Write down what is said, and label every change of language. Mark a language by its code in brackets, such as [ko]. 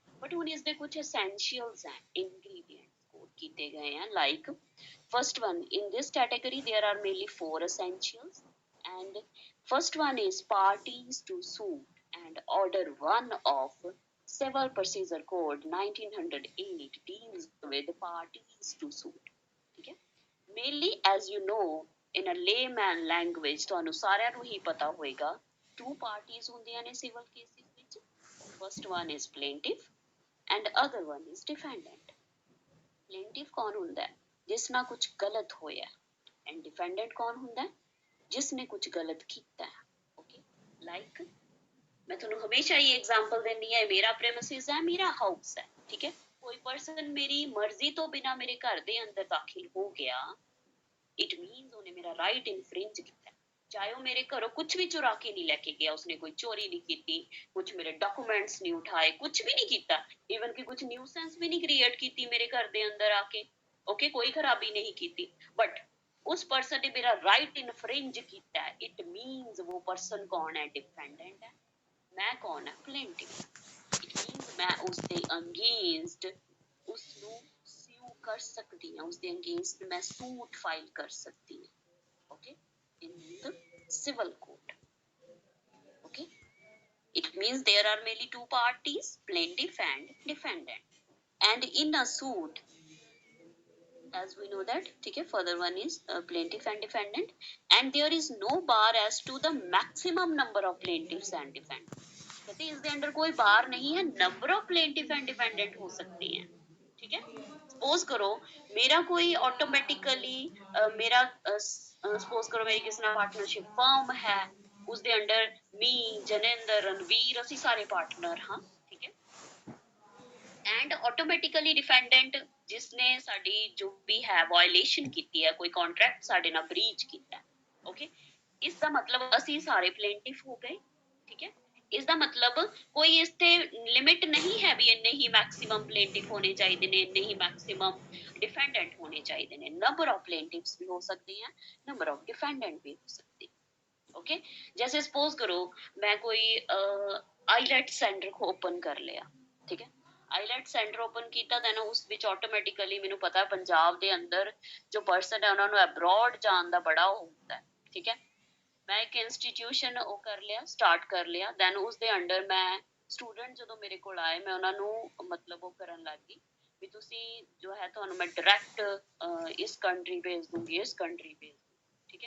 [pa] But ਹੁਣ ਇਸਦੇ ਕੁਝ ਐਸੈਂਸ਼ੀਅਲਸ ਹੈ, ਇੰਗਰੀਡੀਐਂਟਸ ਕੋਡ ਕੀਤੇ ਗਏ ਹੈ। [en] Like first one, in this category there are mainly 4 essentials, and first one is parties to suit and order 1 of civil procedure code 1908 deals with parties to suit. [hi] ठीक है, [en] mainly as you know in a layman language [pa] ਤੁਹਾਨੂੰ ਸਾਰਿਆਂ ਨੂੰ ਹੀ ਪਤਾ ਹੋਏਗਾ [en] two parties [pa] ਹੁੰਦੀਆਂ ਨੇ [en] civil cases ਵਿੱਚ। first one is plaintiff and other one is defendant। [pa] plaintiff ਕੌਣ ਹੁੰਦਾ ਹੈ, ਜਿਸ ਨਾਲ ਕੁਝ ਗਲਤ ਹੋਇਆ, [en] and defendant [pa] ਕੌਣ ਹੁੰਦਾ ਹੈ, ਜਿਸ ਨੇ ਕੁਝ ਗਲਤ ਕੀਤਾ ਹੈ। ਓਕੇ, ਲਾਈਕ ਮੈਂ ਤੁਹਾਨੂੰ ਹਮੇਸ਼ਾ ਇਹ ਐਗਜ਼ਾਮਪਲ ਦਿੰਦੀ ਹਾਂ, ਮੇਰਾ ਪ੍ਰੈਮਿਸਿਸ ਹੈ, ਮੇਰਾ ਹਾਊਸ ਹੈ, ਠੀਕ ਹੈ। ਕੋਈ ਪਰਸਨ ਮੇਰੀ ਮਰਜ਼ੀ ਤੋਂ ਬਿਨਾ ਮੇਰੇ ਘਰ ਦੇ ਅੰਦਰ ਦਾਖਲ ਹੋ ਗਿਆ, [en] it means [pa] ਉਹਨੇ ਮੇਰਾ ਰਾਈਟ ਇਨਫ੍ਰਿੰਜ ਕੀਤਾ। ਚਾਹੇ ਉਹ ਮੇਰੇ ਘਰੋਂ ਕੁਝ ਵੀ ਚੁਰਾ ਕੇ ਨਹੀਂ ਲੈ ਕੇ ਗਿਆ, ਉਸਨੇ ਕੋਈ ਚੋਰੀ ਨਹੀਂ ਕੀਤੀ, ਕੁਝ ਮੇਰੇ ਡਾਕੂਮੈਂਟਸ ਨਹੀਂ ਉਠਾਏ, ਕੁਝ ਵੀ ਨਹੀਂ ਕੀਤਾ, ਈਵਨ ਕਿ ਕੁਝ ਨਿਊਸੈਂਸ ਵੀ ਨਹੀਂ ਕ੍ਰੀਏਟ ਕੀਤੀ ਮੇਰੇ ਘਰ ਦੇ ਅੰਦਰ ਆ ਕੇ। ਓਕੇ, ਕੋਈ ਖਰਾਬੀ ਨਹੀਂ ਕੀਤੀ, ਬਟ ਉਸ ਪਰਸਨ ਨੇ ਮੇਰਾ ਰਾਈਟ ਇਨਫ੍ਰਿੰਜ ਕੀਤਾ ਹੈ। ਇਟ ਮੀਨਸ ਉਹ ਪਰਸਨ ਕੌਣ ਹੈ, ਡਿਫੈਂਡੈਂਟ ਹੈ। ਮੈਂ ਕੌਣ ਹੈ, ਪਲੇਂਟਿਫ। ਇਟ ਮੀਨਸ ਮੈਂ ਉਸਦੇ ਅਗੇਂਸਟ ਉਸਨੂੰ ਸਿਊ ਕਰ ਸਕਦੀ ਹਾਂ, ਉਸਦੇ ਅਗੇਂਸਟ ਮੈਂ ਸੂਟ ਫਾਈਲ ਕਰ ਸਕਦੀ ਹਾਂ। [en] Okay, in the civil court. Okay, it means there are mainly two parties, plaintiff and defendant, and in a suit, as we know that, [hi] ठीक है, [en] further one is plaintiff and defendant, and there is no bar as to the maximum number of plaintiffs and defendants। [hi] कहते इसके अंदर कोई बार नहीं है, number of plaintiff and defendant हो सकते हैं। ठीक है, सपोज करो मेरा कोई ऑटोमेटिकली मेरा सपोज करो मेरी किसी ਨਾਲ पार्टनरशिप फर्म है, उसके अंडर मी जनेंद्र रणवीर [pa] ਅਸੀਂ ਸਾਰੇ ਪਾਰਟਨਰ ਹਾਂ। [hi] ठीक है, [pa] ਐਂਡ ਆਟੋਮੈਟਿਕਲੀ ਡਿਫੈਂਡੈਂਟ ਜਿਸਨੇ ਸਾਡੀ ਜੋ ਵੀ ਹੈ ਵਾਇਲੇਸ਼ਨ ਕੀਤੀ ਹੈ, ਕੋਈ ਕੰਟਰੈਕਟ ਸਾਡੇ ਨਾਲ ਬ੍ਰੀਚ ਕੀਤਾ। ਓਕੇ, ਇਸ ਦਾ ਮਤਲਬ ਅਸੀਂ ਸਾਰੇ ਪਲੇਂਟਿਫ ਹੋ ਗਏ। ਠੀਕ ਹੈ, ਇਸ ਦਾ ਮਤਲਬ ਕੋਈ ਇਸ ਤੇ ਲਿਮਿਟ ਨਹੀਂ ਹੈ ਵੀ ਇੰਨੇ ਹੀ ਮੈਕਸਿਮਮ ਪਲੇਂਟਿਫ ਹੋਣੇ ਚਾਹੀਦੇ ਨੇ, ਇੰਨੇ ਹੀ ਮੈਕਸਿਮਮ ਡਿਫੈਂਡੈਂਟ ਹੋਣੇ ਚਾਹੀਦੇ ਨੇ। ਨੰਬਰ [hi] ऑफ प्लेंटिफ्स भी हो सकते हैं, नंबर ऑफ डिफेंडेंट भी हो सकते हैं। ओके, जैसे सपोज करो मैं कोई आईलेट सेंटर को ओपन कर लिया। ठीक है, [pa] ਆਈਲੈਟ ਸੈਂਟਰ ਓਪਨ ਕੀਤਾ, ਦੈਨ ਉਸ ਵਿੱਚ ਆਟੋਮੈਟਿਕਲੀ ਮੈਨੂੰ ਪਤਾ ਪੰਜਾਬ ਦੇ ਅੰਦਰ ਜੋ ਪਰਸਨ ਹੈ ਉਹਨਾਂ ਨੂੰ ਅਬਰੋਡ ਜਾਣ ਦਾ ਬੜਾ ਉਹ ਹੁੰਦਾ ਹੈ। ਠੀਕ ਹੈ, ਮੈਂ ਇੱਕ ਇੰਸਟੀਟਿਊਸ਼ਨ ਉਹ ਕਰ ਲਿਆ, ਸਟਾਰਟ ਕਰ ਲਿਆ, ਦੈਨ ਉਸਦੇ ਅੰਡਰ ਮੈਂ ਸਟੂਡੈਂਟ ਜਦੋਂ ਮੇਰੇ ਕੋਲ ਆਏ ਮੈਂ ਉਹਨਾਂ ਨੂੰ ਮਤਲਬ ਉਹ ਕਰਨ ਲੱਗ ਗਈ ਵੀ ਤੁਸੀਂ ਜੋ ਹੈ ਤੁਹਾਨੂੰ ਮੈਂ ਡਾਇਰੈਕਟ ਇਸ ਕੰਟਰੀ ਭੇਜ ਦੂੰਗੀ, ਇਸ ਕੰਟਰੀ ਭੇਜ ਦੂੰਗੀ।